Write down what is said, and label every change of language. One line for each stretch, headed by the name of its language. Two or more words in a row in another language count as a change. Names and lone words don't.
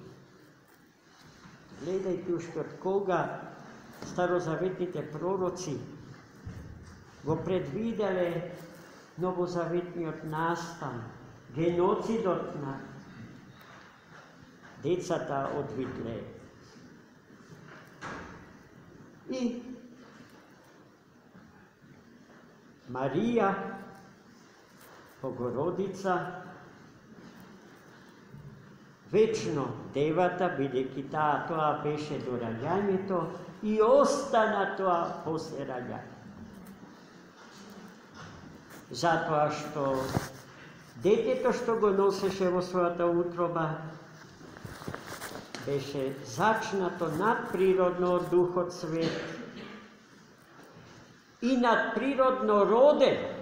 Macedonian: Гледајте уште од кога старозаветните пророци го предвиделе новозаветниот настан, геноцидот на децата од Витлеем. људи, Марија, Богородица, вечно девата, бидејќи тоа беше до раѓањето и остана тоа после раѓањето. Затоа што детето што го носеше во својата утроба беше зачнато надприродно од Духот Свет и надприродно роден.